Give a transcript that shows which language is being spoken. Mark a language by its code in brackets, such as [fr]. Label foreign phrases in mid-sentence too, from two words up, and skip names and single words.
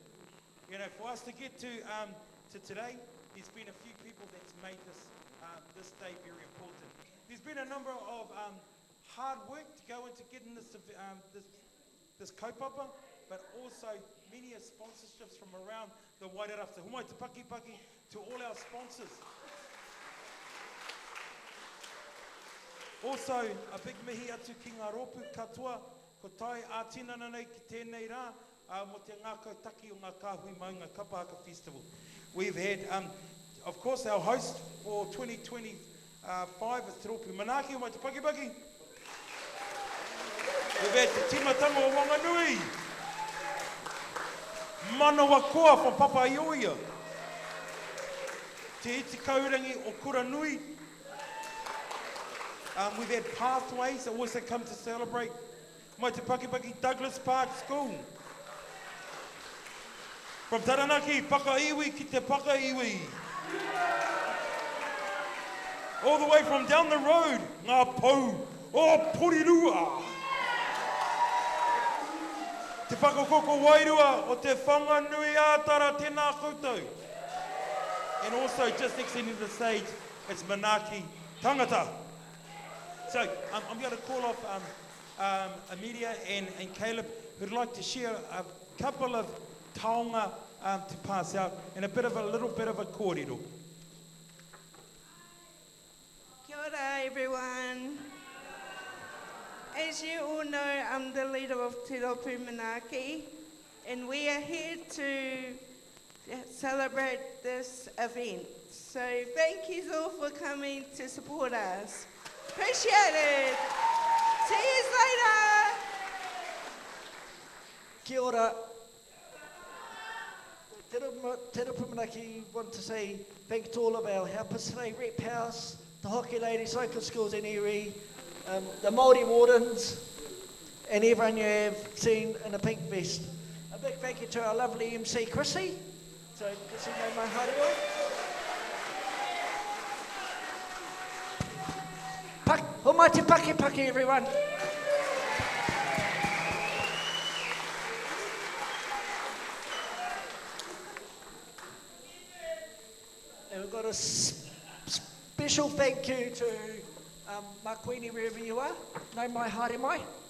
[en] You know, for us to get to today, there's been a few people that's made this day very important. There's been a number of hard work to go into getting this kaupapa, but also many sponsorships from around the Wairarapa. [mi] Humai te paki [en] to all our sponsors. Also, a big [mi] mihi atu ki ngā rōpu katoa, ko tai a tinana nei ki tēnei rā, mo te ngākau taki o ngā kāhui maunga Kapahaka Festival. [en] We've had, of course, our host for 2025 is Te Rōpū Manaaki, [mi] o mai te paki. [en] We've had te timatanga o Wanganui, Manawa Koa from Papaioia, te iti kaurangi o Kuranui. We've had Pathways that also come to celebrate. [mi] Mai te paki Douglas Park School. [en] From Taranaki, Pakaiwi ki te Pakaiwi. All the way from down the road, Ngā Pou o Porirua. [mi] Te Whakakoko Wairua o te Whanganui Ātara tēnā koutou. [en] And also just extending the stage, it's Manaaki Tangata. So I'm going to call off Amelia and Caleb, who'd like to share a couple of taonga to pass out and a little bit of a kōrero. [mi] Kia ora, [en] everyone. As you all know, I'm the leader of Te Rōpū Manaaki, and we are here to celebrate this event. So thank you all for coming to support us. Appreciate it. See you later. [mi] Kia ora. [en] Te Rōpū Manaaki want to say thank you to all of our helpers today, Rep House, the Hockey Ladies, local schools in Erie, the Māori Wardens, and everyone you have seen in a pink vest. A big thank you to our lovely MC, Chrissy. So, Chrissy made my heart all. [mi] Homai te paki, [en] everyone. And we've got a special thank you to Makwini, wherever you are. [mi] Nau mai, haere mai.